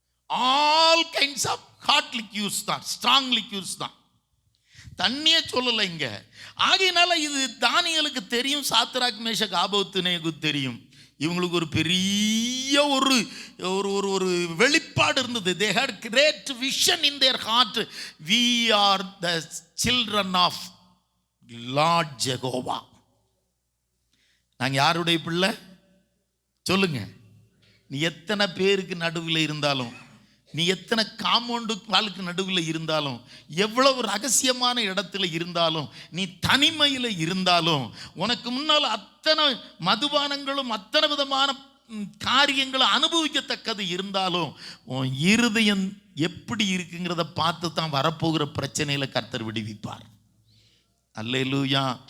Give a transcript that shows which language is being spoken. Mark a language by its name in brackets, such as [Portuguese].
[English] All kinds of hot liquors தான், strong liquors தான். [Tamil] தண்ணியே சொல்லலை இங்க. ஆகையினால இது தானியேலுக்கு தெரியும், சாத்ராக் மேஷக் ஆபேத்நேகோவுக்கு தெரியும். இவங்களுக்கு ஒரு பெரிய ஒரு ஒரு ஒரு ஒரு வெளிப்பாடு இருந்தது. [English] they had great vision in their heart. we are the children of Lord Jehovah. [Tamil] நாங்க யாருடைய பிள்ளை சொல்லுங்க. நீ எத்தனை பேருக்கு நடுவில் இருந்தாலும், நீ எத்தனை காம்பவுண்டு வாளுக்கு நடுவில் இருந்தாலும், எவ்வளவு ரகசியமான இடத்துல இருந்தாலும், நீ தனிமையில் இருந்தாலும், உனக்கு முன்னால் அத்தனை மதுபானங்களும் அத்தனை விதமான காரியங்களும் அனுபவிக்கத்தக்கது இருந்தாலும், உன் இருதயம் எப்படி இருக்குங்கிறத பார்த்து தான் வரப்போகிற பிரச்சனையில் கர்த்தர் விடுவிப்பார். அல்லேலூயா.